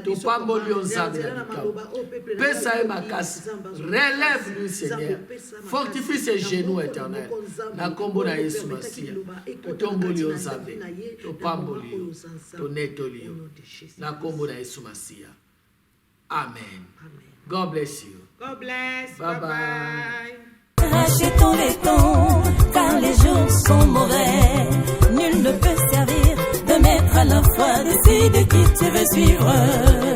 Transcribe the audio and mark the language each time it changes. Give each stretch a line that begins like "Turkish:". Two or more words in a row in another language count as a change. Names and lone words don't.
Lingala: To pambo lion nzambe na bikao. Pesa makasi.
French: Relève lui Seigneur. Fortifie ses genoux éternels.
Lingala: Na kombo na Yesu Masia. To tombo lion nzambe. To pambo lion. To neto lion. Na kombo na Yesu Masia. Amen.
English: God bless you. God bless. Bye Bye bye. bye.
French: Rachetons les temps. quand les jours sont mauvais. Nul ne peut servir de maître à la fois. Décide qui tu veux suivre.